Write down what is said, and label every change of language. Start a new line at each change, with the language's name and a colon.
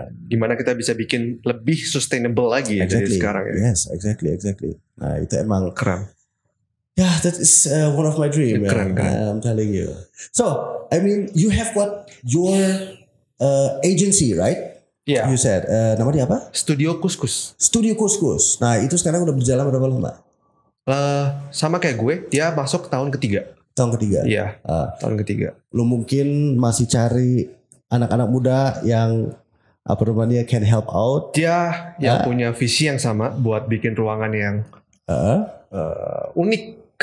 Indonesian: Gimana kita bisa bikin lebih sustainable lagi dari sekarang ya.
English: Yes, exactly.
Indonesian: Nah, itu emang keren.
English: Yeah, that is one of my dream.
Indonesian: Keren.
English: I'm telling you. So, I mean, you have what your agency, right? Yeah. You said
Indonesian: namanya apa? Studio Kuskus. Studio Kuskus. Nah, itu sekarang udah berjalan berapa lama? Sama kayak gue, dia masuk tahun ketiga. Tahun ketiga. Iya. Tahun ketiga. Lu mungkin masih cari anak-anak muda yang apa namanya
English: can help out.
Indonesian: Dia yang punya visi yang sama buat bikin ruangan yang unik.